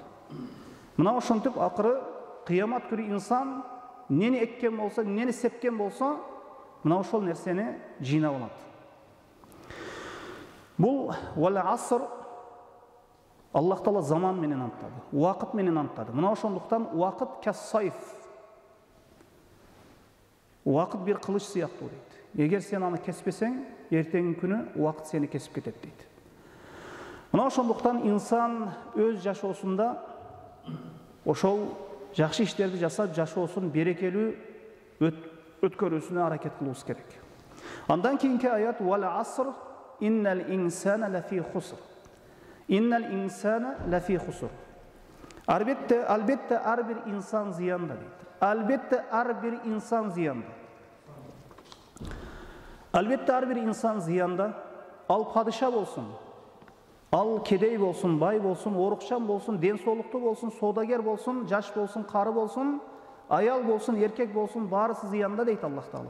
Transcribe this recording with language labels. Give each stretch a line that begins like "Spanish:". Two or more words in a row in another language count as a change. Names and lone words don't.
Kyrgyz: Мына ошентип акыры кыямат күнү инсан нени эккен болсо, нени сепкен болсо, мына ошол нерсени жыйнап алат. Бул
Arabic: والعصر
Kyrgyz: Аллах Таала заман менен анттады, уақыт менен анттады. Мына ошондуктан уақыт кассайф. Уақыт бир кылыч сыяктуу дейт. Эгер сен аны кеспесең, эртеңки күнү уақыт сени кесип кетет дейт. Мына ошондуктан инсан өз жашоосунда ошол жакшы иштерди жасап, жашоосун берекелүү өткөрүүсүнө аракет кылуубуз керек. Андан кийинки аят
Arabic: والعصر إن الإنسان لفي خسر. إن الإنسان لفي خسر.
Kyrgyz: Албетте ар бир инсан зыянда дейт. Албетте ар бир инсан зыянда. Албетте ар бир инсан зыянда. Ал падыша болсун, ал кедей болсун, бай болсун, орукчан болсун, денсаулыктуу болсун, соодагер болсун, жаш болсун, кары болсун, аял болсун, эркек болсун, баарысы зыянда дейт Аллах Таала.